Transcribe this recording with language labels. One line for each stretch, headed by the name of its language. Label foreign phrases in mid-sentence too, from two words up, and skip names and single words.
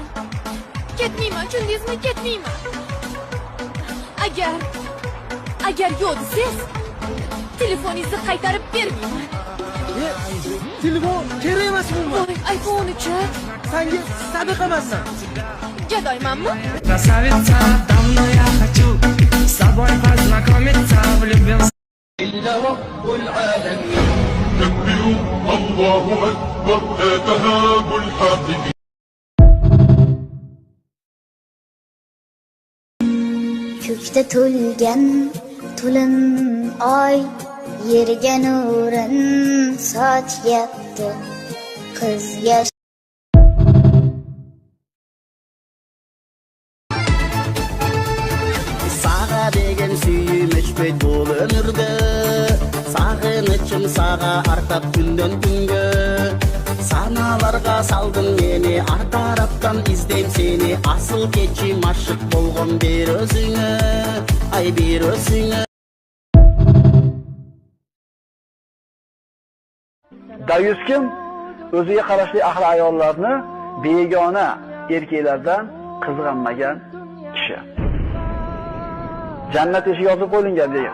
Uzbek: Tushundingizmi? Ketmayman. Agar yo'q desangiz, telefoningizni qaytarib bermayman. Telefon kerak emas bunga. Voy, iPhone-chi. Senga sadaqa emasman. Gadoymanmi?
Russian: Красавица, давно я хочу с тобой познакомиться, влюбился.
Arabic: إلا رب العالمين كبروا الله أكبر لا تهابوا الحاقدين
Uzbek: Ko'kda to'lgan to'lin oy, yerga nurin sochyapti. Qizga
Kyrgyz: Сага деген сүйүмүш бет бол өмүрдө, сагынычым сага артап күндөн күнгө. Саналарга салдым мени, ар тараптан издейим сени. Асыл кечим ашык болгон бир өзүнө, ай бир өзүнө.
Uzbek: Dayus kim? O'ziga qarashli ahli ayollarni begona erkaklardan qizg'anmagan kishi. Jannat eshigi yozib qo'yilgan degan.